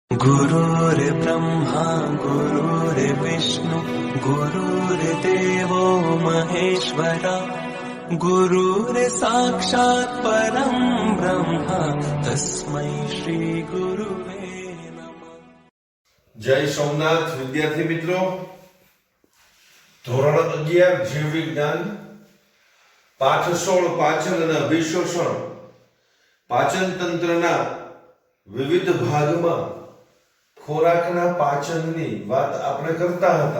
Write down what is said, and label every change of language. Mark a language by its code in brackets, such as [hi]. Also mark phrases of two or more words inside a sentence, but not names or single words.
[sa] गुरुर्ब्रह्मा गुरुर्विष्णु गुरुर्देवो महेश्वरा गुरुर्साक्षात् परं ब्रह्म तस्मै श्री गुरुवे नमः। [hi] जय सोमनाथ विद्यार्थी मित्रों, [gu] ધોરણ 11 જીવ વિજ્ઞાન પાઠ 16 પાચન અને અભિશોષણ પાચન તંત્રના વિવિધ ભાગમાં ખોરાકના પાચનની વાત આપણે કરતા હતા.